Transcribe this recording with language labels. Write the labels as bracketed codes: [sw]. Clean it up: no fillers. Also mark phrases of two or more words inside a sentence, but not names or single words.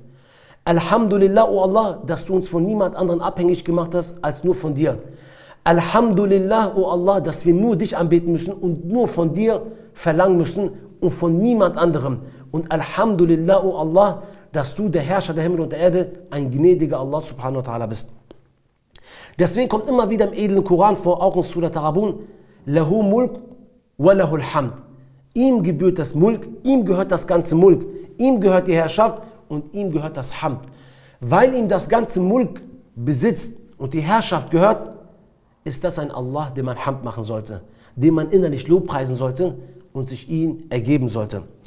[de] Alhamdulillah, O Allah, dass du uns von niemand anderen abhängig gemacht hast, als nur von dir. Alhamdulillah, O Allah, dass wir nur dich anbeten müssen und nur von dir verlangen müssen und von niemand anderem. Und Alhamdulillah, O Allah, dass du der Herrscher der Himmel und der Erde, ein gnädiger [ar] الله سبحانه وتعالى [de] bist. Deswegen kommt immer wieder im edlen Koran vor, auch in Surah Tarabun, [ar] له الملك وله الحمد. [de] Ihm gebührt das Mulk, ihm gehört das ganze Mulk, ihm gehört die Herrschaft und ihm gehört das Hamd. Weil ihm das ganze Mulk besitzt und die Herrschaft gehört, ist das ein Allah, dem man Hamd machen sollte, dem man innerlich Lobpreisen sollte und sich ihm ergeben sollte.